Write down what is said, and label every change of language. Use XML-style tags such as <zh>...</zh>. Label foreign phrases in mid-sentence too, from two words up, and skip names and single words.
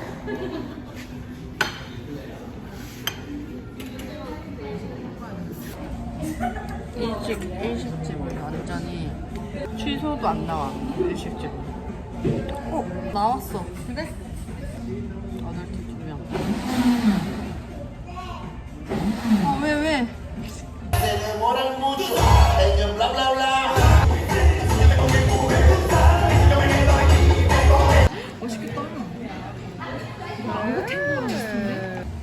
<ko>일식집 완전히 취소도 안 나와. 일식집. 나왔어. 그래? 8시 2명. 왜?</ko> <es>Se demoran mucho, ellos bla bla bla.</es> <ko>맛있겠다. 망고 캔디랑 비슷한데?</ko>